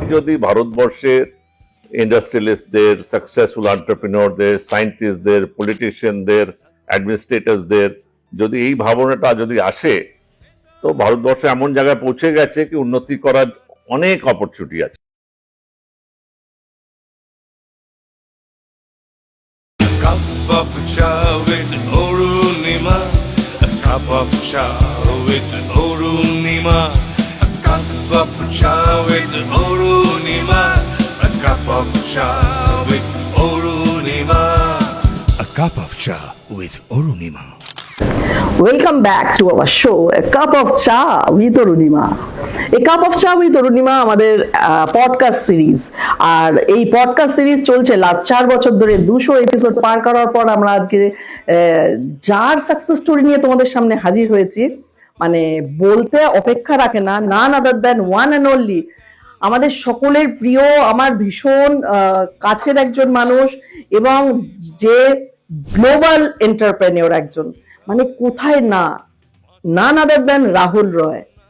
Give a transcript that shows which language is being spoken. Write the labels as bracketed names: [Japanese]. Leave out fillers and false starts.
[Bangla] যদি ভারতবর্ষের ইন্ডাস্ট্রিয়ালিস্টদের, সাকসেসফুল এন্টারপ্রেনিয়রদের, সায়েন্টিস্টদের, পলিটিশিয়ানদের, অ্যাডমিনিস্ট্রেটরসদের যদি এই ভাবনাটা যদি আসে, তো ভারতবর্ষ এমন জায়গায় পৌঁছে গেছে কি উন্নতি করার অনেক অপরচুনিটি আছে। [English] Cup of chai with Orunima, a cup of chai with Orunima, a cup of chai with Orunima, a cup of chai with Orunima, a cup of chai with Orunima. Welcome back to our show, A Cup of Cha with Orunima. [Bangla] A Cup of Cha with Orunima আমাদের podcast series, আর এই podcast series চলছে last 4 বছর ধরে। 200 episode পার করার পর আমরা আজকে যার সাকসেস স্টোরি নিয়ে তোমাদের সামনে হাজির হয়েছি, মানে বলতে অপেক্ষা রাখে না, [English] none other than one and only [Bangla] আমাদের সকলের প্রিয়, আমার ভীষণ কাছের একজন মানুষ, এবং যে গ্লোবাল এন্টারপ্রেনিয়র একজন, মানে কোথায় না, নান আদার দেন রাহুল রয়।